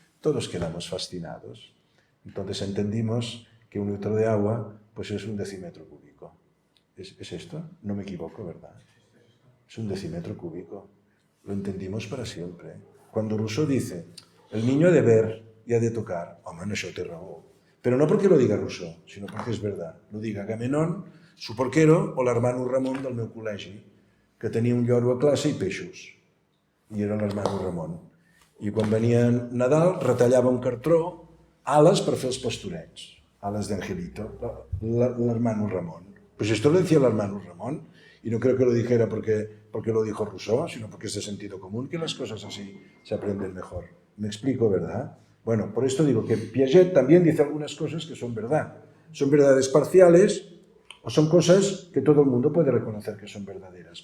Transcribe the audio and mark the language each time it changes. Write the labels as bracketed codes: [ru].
[es] Todos quedamos fascinados. Entonces entendimos que 1 litro de agua pues es 1 decímetro cúbico. ¿Es esto? No me equivoco, ¿verdad? Es 1 decímetro cúbico. Lo entendimos para siempre. Cuando Rousseau dice, el niño ha de ver y ha de tocar, [ca] home, no, això té raó. [es] Pero no porque lo diga Rousseau, sino porque es verdad. Lo diga Agamenón, su porquero, o [ca] l'hermano Ramon del meu col·legi, que tenia un lloro a classe i peixos. I era l'hermano Ramon. I quan venia Nadal, retallava un cartró, ales per fer els pastorets. Ales d'Angelito, l'hermano Ramon. [es] Pues esto lo decía el hermano Ramón, y no creo que lo dijera porque lo dijo Rousseau, sino porque es de sentido común que las cosas así se aprenden mejor. ¿Me explico, verdad? Bueno, por esto digo que Piaget también dice algunas cosas que son verdad. Son verdades parciales o son cosas que todo el mundo puede reconocer que son verdaderas.